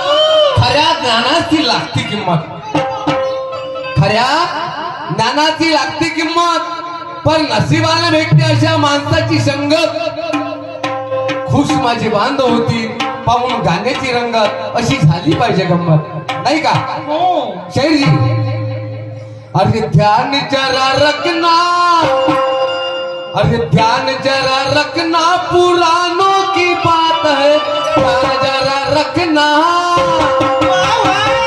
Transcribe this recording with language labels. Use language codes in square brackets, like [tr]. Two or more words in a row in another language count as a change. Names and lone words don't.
[mr] खऱ्या ज्ञानाची लागती किंमत, खऱ्या ज्ञानाची लागती किंमत. पण नशिबाने भेटते अशा माणसाची संगत. खुश माझे बांधव होती पाहून गाण्याची रंगत, अशी झाली पाहिजे गंमत, नाही का हो. शाहीर जी. [hi] अरे ध्यान जरा रखना, अरे ध्यान जरा रखना, पुरानों की बात है. ध्यान जरा रखना. वाह वाह.